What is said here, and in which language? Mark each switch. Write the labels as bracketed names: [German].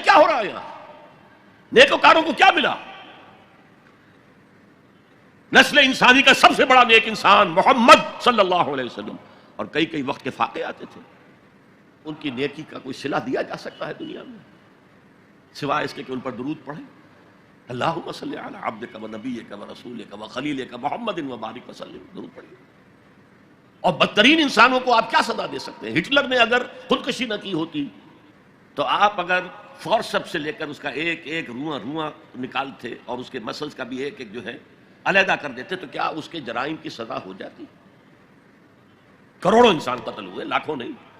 [Urdu] یہ کیا ہو رہا ہے یہاں؟ نیکوکاروں کو کیا ملا؟ نسل انسانی کا سب سے بڑا نیک انسان محمد صلی اللہ علیہ وسلم، اور کئی کئی وقت کے فاقے آتے تھے. ان کی نیکی کا کوئی صلہ دیا جا سکتا ہے دنیا میں سوائے اس کے کہ ان پر درود پڑھیں. [Arabic] اللہم صلی علی عبدک و نبیک و رسولک و خلیلک محمد و بارک وسلم. [Urdu] درود پڑھیں. اور بدترین انسانوں کو آپ کیا سزا دے سکتے ہیں؟ ہٹلر نے اگر خودکشی نہ کی ہوتی تو آپ اگر فورسپ سے لے کر اس کا ایک ایک رواں نکالتے اور اس کے مسلز کا بھی ایک ایک جو ہے علیحدہ کر دیتے تو کیا اس کے جرائم کی سزا ہو جاتی؟ کروڑوں انسان قتل ہوئے، لاکھوں نہیں.